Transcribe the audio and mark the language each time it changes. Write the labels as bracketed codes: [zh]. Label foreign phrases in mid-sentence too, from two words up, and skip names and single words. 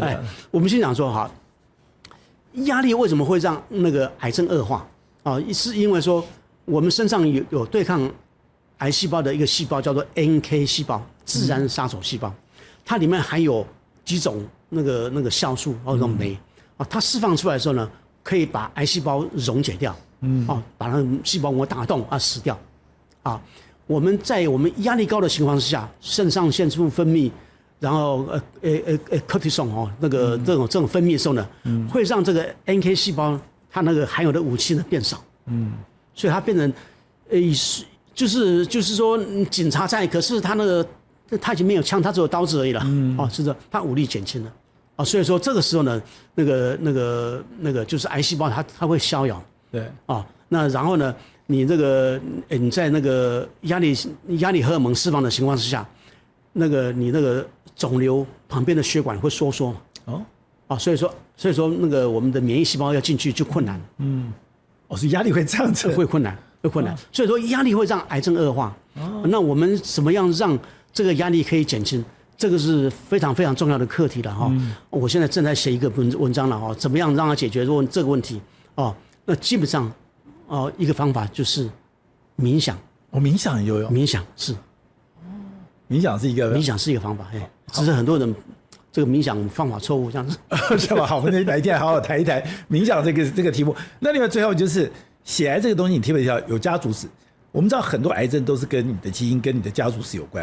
[zh] 我們先講說壓力為什麼會讓那個癌症惡化是因為說我們身上有對抗癌細胞的一個細胞叫做 NK 細胞，自然殺手細胞，它裡面含有幾種那個酵素那種酶它釋放出來的時候呢，可以把癌細胞溶解掉，把那個細胞膜打洞死掉我們在我們壓力高的情況之下，腎上腺素分泌。然後cortisol 那個這種分泌的時候呢，會讓這個 NK 細胞它那個含有的武器呢變少，所以它變成就是說警察在，可是他已經沒有槍，他只有刀子而已了，是的，他武力減輕了所以說這個時候呢，那個就是癌細胞它會逍遙，對那然後呢，你你在那個壓力荷爾蒙釋放的情況之下，你那個腫瘤旁邊的血管會收縮所以說那個我們的免疫細胞要進去就困難，所以壓力會這樣子，會困難，所以說壓力會讓癌症惡化，那我們怎麼樣讓這個壓力可以減輕？這個是非常非常重要的課題了我現在正在寫一個文章了怎麼樣讓它解決這個問題那基本上一個方法就是冥想，冥想也有用，冥想是。冥想是一個方法，只是很多人這個冥想方法錯誤，這樣子是吧？好，我們哪一天好好談一談冥想這個題目。那另外最後就是血癌這個東西，你特別提到有家族史，我們知道很多癌症都是跟你的基因、跟你的家族史有關。